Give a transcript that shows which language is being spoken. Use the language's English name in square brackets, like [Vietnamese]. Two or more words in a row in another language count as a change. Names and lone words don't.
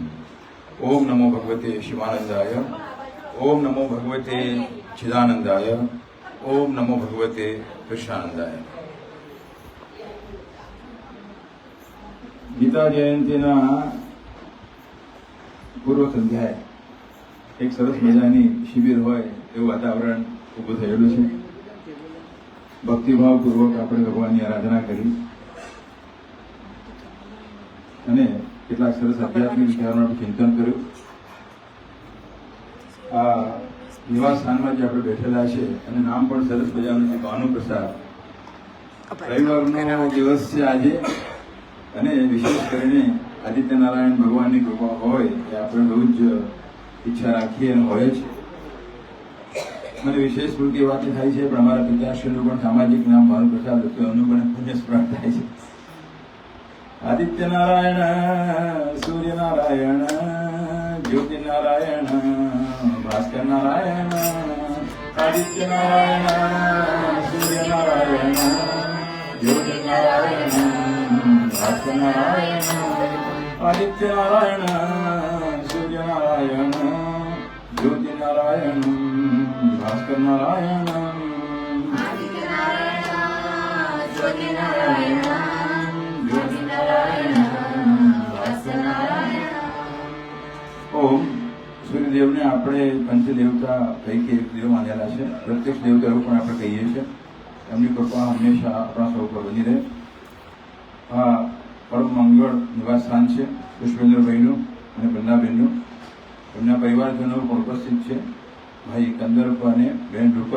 [Sanskrit] ओम नमो भगवते शिवानंदाय, ओम नमो भगवते चिदानंदाय, ओम नमो भगवते कृष्णानंदाय। [Gujarati] ગીતા જયંતીના પૂર્વ સંધ્યાએ એક સરસ મજાની શિબિર હોય એવું વાતાવરણ ઊભું થયેલું છે। ભક્તિભાવપૂર્વક આપણે ભગવાનની આરાધના કરી અને કેટલાક સરસ આધ્યાત્મિક વિચારોનું ચિંતન કર્યું। આ નિવાસ સ્થાનમાં જે આપણે બેઠેલા છે અને નામ પણ સરસ મજાનું છે ભાનુપ્રસાદ। રવિવારનો દિવસ છે આજે અને વિશેષ કરીને આદિત્યનારાયણ ભગવાનની કૃપા હોય એ આપણે બહુ જ ઈચ્છા રાખીએ અને હોય જ। મને વિશેષ પૂરતી વાત થાય છે પણ અમારા પિતાશ્રીનું પણ સામાજિક નામ ભાનુપ્રસાદ હતું, એમનું પણ પુણ્ય સ્મરણ થાય છે। [Sanskrit] आदित्यनारायण सूर्यनारायण ज्योतिनारायण भास्कर नारायण आदित्यनारायण सूर्यनारायण ज्योतिनारायण भास्कर नारायण आदित्यनारायण सूर्यनारायण ज्योतिनारायण भास्कर नारायण [Gujarati] ઓમ સૂર્યદેવ ને આપણે પંચદેવતા પૈકી એક દેવ માનેલા છે। પ્રત્યક્ષ દેવતા એવું પણ આપણે કહીએ છીએ। એમની કૃપા હંમેશા આપણા સૌ પર બની રહે। આ પરમ મંગળ નિવાસ સ્થાન છે પુષ્પેન્દ્રભાઈનું અને બંદાબેનનું। એમના પરિવારજનો પણ ઉપસ્થિત છે, ભાઈ કંદર્પ અને બેન રૂપલ।